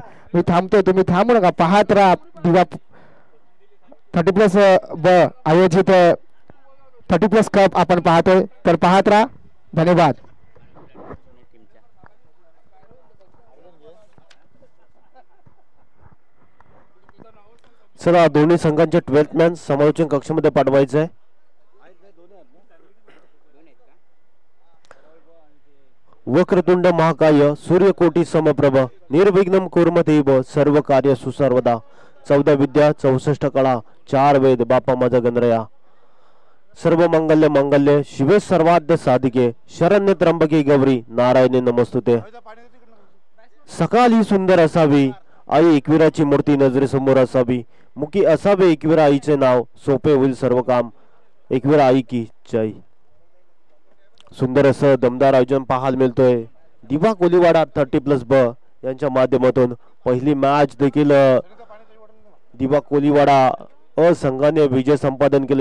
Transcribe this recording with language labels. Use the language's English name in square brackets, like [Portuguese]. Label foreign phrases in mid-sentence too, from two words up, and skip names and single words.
[Marathi] मी थांबतो, तुम्ही थांबू नका, पाहत राहा. दिवा 30+ आयोजित 30+ कप आपण पाहतोय, तर पाहत राहा. धन्यवाद. चला, दोन्ही संघांचे 12th मॅन समालोचन कक्षामध्ये पाठवायचं आहे. [Sanskrit] वक्रतुंड महाकाय सूर्यकोटी समप्रभ निर्विघ्नं कुर्मदेव सर्व कार्य सुसर्वदा. [Marathi] 14 विद्या 64 कळा 4 वेद बापा माझा गणरया. [Sanskrit] सर्व मंगल्य मंगल्य शिवे सर्वाद्य साधिके शरण्य त्र्यंबके गौरी नारायणे नमस्तुते. [Marathi] सकाळ ही सुंदर असावी, आई एकविराची मूर्ती नजरेसमोर असावी. मुखी असावे एकविरा आईचे नाव, सोपे होईल सर्व काम. एकविरा आई की जय. सुंदर असं दमदार आयोजन पाहायला मिळतोय. दिवा कोलीवाडा 30+ब यांच्या माध्यमातून पहिली मॅच देखील दिवा कोलीवाडा संघाने विजय संपादन केले.